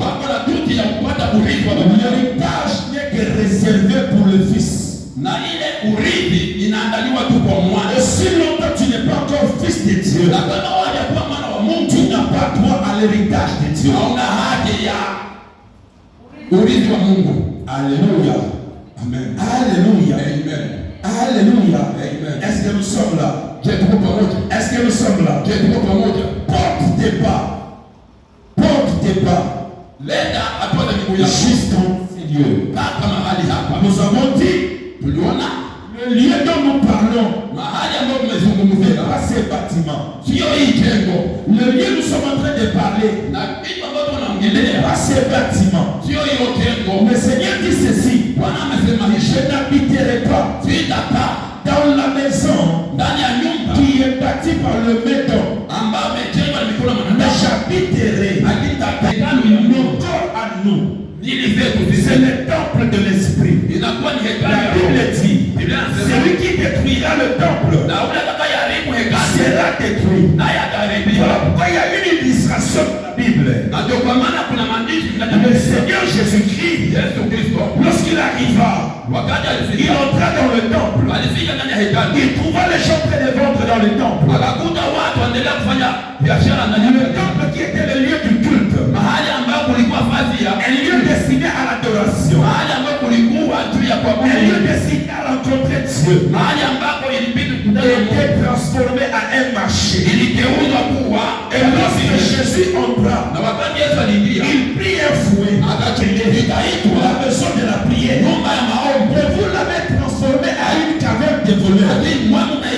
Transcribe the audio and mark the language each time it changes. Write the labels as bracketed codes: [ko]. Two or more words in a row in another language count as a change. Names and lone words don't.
[fr] L'héritage n'est que réservé pour le fils. Et si longtemps tu n'es pas encore fils de Dieu, tu n'as pas droit à l'héritage de Dieu. [sw] urithi wa Mungu. Alléluia. Amen. Alléluia. Amen. Alléluia. Amen. [fr] Est-ce que nous sommes là? [sw] Je tuko pamoja. [fr] Est-ce que nous sommes là? [sw] Je tuko pamoja. [fr] Porte tes pas. Porte tes pas. [sw] Leta hatua za miguu yako. [fr] Jusqu'en Dieu. [sw] Paka mahali hapa. [fr] Nous avons dit, [sw] Tuliona [fr] le lieu dont nous parlons, [sw] mahali ambapo tumezungumzia [fr] pas ces bâtiments. [sw] sio hii jengo. [fr] Le lieu nous sommes en train de parler, [sw] Na kitu ambacho tunaongelea [fr] pas ces bâtiments. [sw] sio hiyo jengo. [fr] Le Seigneur dit ceci, [sw] Bwana amesema [fr] je [sw] hivi, [fr] n'habiterai pas [sw] sitakaa [fr] dans la maison [sw] ndani ya nyumba [fr] qui est bâtie par le méton, [sw] ambayo imejengwa na mikono ya [fr] mais [sw] mwanadamu. [fr] j'habiterai [sw] Hekalo ya Mungu [fr] nos corps à nous. [sw] ili zetu [fr] C'est [sw] ziseme [fr] le temple de l'esprit. [sw] inakuwa ni hekalu [fr] La [sw] ya [fr] Bible [sw] Roho. [fr] dit, [sw] Biblia inasema [fr] celui qui détruira le temple [sw] na ule atakayeharibu hekalu [fr] sera détruit. [sw] naye ataharibiwa. [fr] Voilà pourquoi il y a une illustration dans la Bible. [sw] Na ndio kwa maana kuna maandishi ndani ya [fr] Le [sw] Biblia. [fr] Seigneur Jésus-Christ, [sw] Yesu Kristo [fr] lorsqu'il arriva, [sw] wakati [fr] il [sw] alifika, [fr] entra dans le temple. [sw] alifika ndani ya hekalu, [fr] Il trouva les gens en train de vendre dans le temple. [sw] akakuta watu waendelea kufanya biashara ndani ya [fr] Le [sw] hekalu, [fr] temple qui était le lieu du culte, [sw] mahali ambapo kulikuwa fasi ya [fr] un lieu destiné à l'adoration, [sw] mahali ambapo kulikuwa juu ya [fr] un lieu [sw] kuabudu, [fr] destiné à rencontrer Dieu, [sw] mahali ambapo ilibidi kukutana na Mungu, [fr] était transformé à un marché. [sw] iligeuzwa kuwa [fr] Et lorsque Jésus entra, [sw] na wakati Yesu aliingia [fr] il prit un fouet, [sw] ikaitwa [fr] la maison de la prière. [sw] nyumba ya maombi, [fr] Et vous l'avez transformé à une caverne de voleurs. [sw] lakini mwamba